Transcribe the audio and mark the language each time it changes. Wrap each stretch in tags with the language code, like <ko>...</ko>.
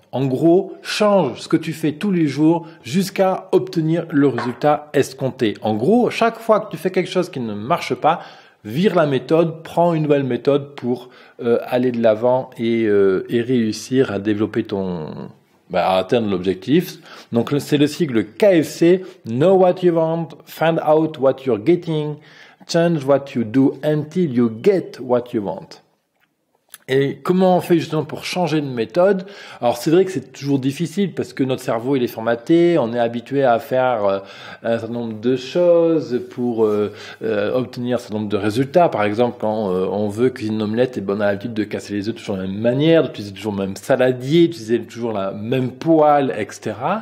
<fr>En gros, change ce que tu fais tous les jours jusqu'à obtenir le résultat escompté. En gros, chaque fois que tu fais quelque chose qui ne marche pas, vire la méthode, prends une nouvelle méthode pour aller de l'avant et réussir à développer à atteindre l'objectif. Donc, c'est le sigle KFC,</fr> <en>Know what you want, find out what you're getting, change what you do until you get what you want.</en> <fr>Et comment on fait justement pour changer de méthode? Alors c'est vrai que c'est toujours difficile parce que notre cerveau il est formaté, on est habitué à faire un certain nombre de choses pour obtenir un certain nombre de résultats. Par exemple, quand on veut cuisiner une omelette, on a l'habitude de casser les œufs toujours de la même manière, d'utiliser toujours le même saladier, d'utiliser toujours la même poêle, etc.</fr>